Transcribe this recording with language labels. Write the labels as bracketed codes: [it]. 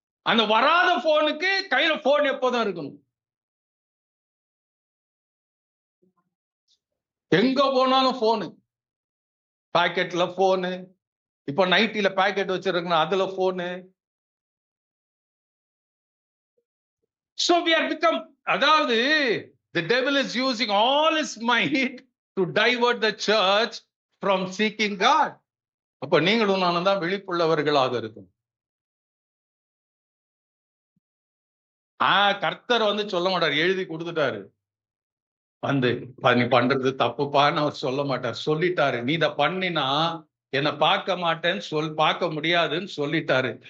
[ta] அந்த வராத போனுக்கு கையில போன் எப்போதான் இருக்கணும். எங்க போனாலும் போனு, பாக்கெட்ல போனு, இப்ப நைட்டில பாக்கெட் வச்சிருக்கணும் அதுல போனு. [en] So we are become, அதாவது the devil is using all his might to divert the church from seeking God. [ta] அப்ப நீங்களும் நானும் தான் விழிப்புள்ளவர்களாக இருக்கும். கர்த்தர் வந்து சொல்ல மாட்டார், எழுதி கொடுத்துட்டாரு வந்து நீ பண்றது தப்புப்பான்னு அவர் சொல்ல மாட்டார். சொல்லிட்டாரு, நீ இத பண்ணினா என்னை பார்க்க மாட்டேன்னு பார்க்க முடியாதுன்னு சொல்லிட்டாரு.